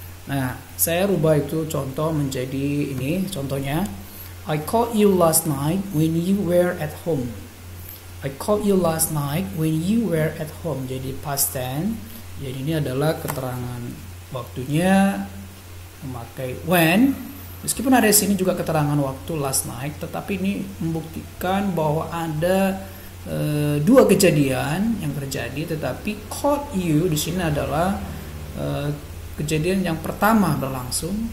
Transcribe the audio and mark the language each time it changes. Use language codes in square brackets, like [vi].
[id] Nah, saya rubah itu contoh menjadi ini contohnya. [en] I called you last night when you were at home. I called you last night when you were at home. [id] Jadi past tense. Jadi ini adalah keterangan waktunya memakai when. Meskipun ada di sini juga keterangan waktu last night, tetapi ini membuktikan bahwa ada dua kejadian yang terjadi. Tetapi [en] called you [id] di sini adalah kejadian yang pertama berlangsung.